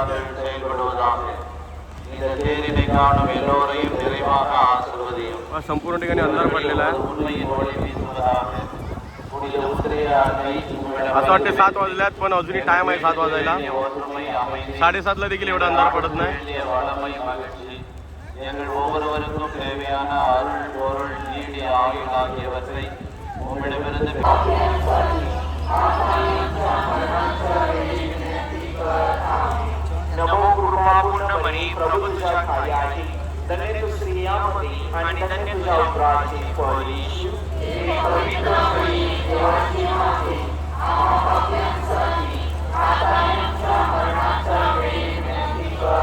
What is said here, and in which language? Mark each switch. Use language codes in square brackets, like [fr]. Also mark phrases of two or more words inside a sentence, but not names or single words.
[mr] संपूर्ण ठिकाणी अंधार पडलेला आहे. असं वाटते 7 वाजल्यात, पण अजूनही टाइम आहे 7 वाजायला. 7:30ला देखील एवढा अंधार पडत नाही. [ta] எங்கள் ஒவ்வொருவருக்கும் தேவையான அருள் பொருள் நீடி ஆயுள் ஆகியவற்றை உம்மிடமிருந்து [mr] नमो कृपापूर्ण मनी प्रभू तुझ्या खाली आहे, धन्य तू स्त्रियांमध्ये आणि धन्य तुझ्या उदराचे फळ येशू. पवित्र मरी देवाची माते, आम्हा पाप्यांसाठी आता आमच्या मरणाच्या वेळी विनंती कर.